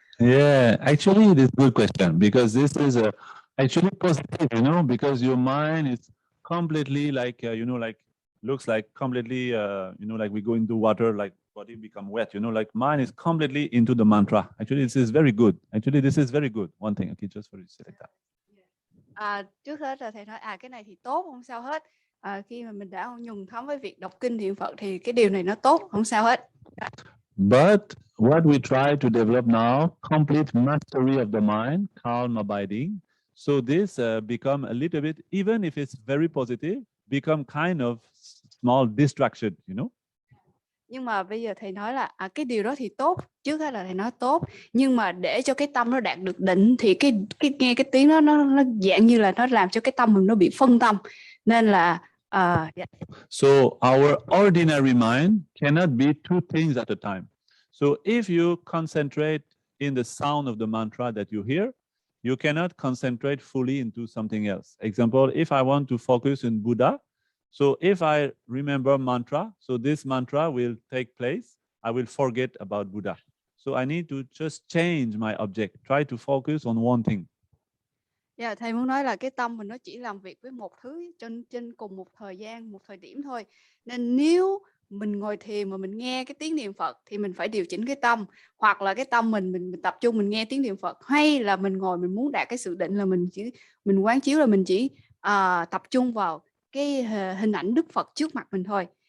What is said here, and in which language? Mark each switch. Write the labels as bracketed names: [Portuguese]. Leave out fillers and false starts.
[English] Yeah, actually, it is a good question because this is actually positive, you know, because your mind is completely like, like looks like completely, like we go into water, like body become wet, like mind is completely into the mantra. Actually, this is very good. Actually, this is very good. One thing, okay, just for you to say like that. [Vietnamese] Trước hết là thầy nói cái này thì tốt, không sao hết. Khi mà mình đã nhuần thấm với việc đọc kinh thiền Phật thì cái điều này nó tốt, không sao hết. [English] But what we try to develop now, complete mastery of the mind, calm abiding. So this become a little bit, even if it's very positive, become kind of small distraction, [Vietnamese] Nhưng mà bây giờ thầy nói là cái điều đó thì tốt, trước hết là thầy nói tốt, nhưng mà để cho cái tâm nó đạt được định thì cái nghe cái tiếng đó nó dạng như là nó làm cho cái tâm mình nó bị phân tâm, nên là [English] So our ordinary mind cannot be two things at a time. So if you concentrate in the sound of the mantra that you hear, you cannot concentrate fully into something else. Example, if I want to focus on Buddha, so if I remember mantra, so this mantra will take place, I will forget about Buddha. So I need to just change my object, try to focus on one thing. [Vietnamese] Yeah, thầy muốn nói là cái tâm mình nó chỉ làm việc với một thứ trên cùng một thời gian, một thời điểm thôi. Nên nếu mình ngồi thiền mà mình nghe cái tiếng niệm Phật thì mình phải điều chỉnh cái tâm, hoặc là cái tâm mình tập trung mình nghe tiếng niệm Phật, hay là mình ngồi mình muốn đạt cái sự định là mình quán chiếu là mình chỉ tập trung vào cái hình ảnh Đức Phật trước mặt mình thôi.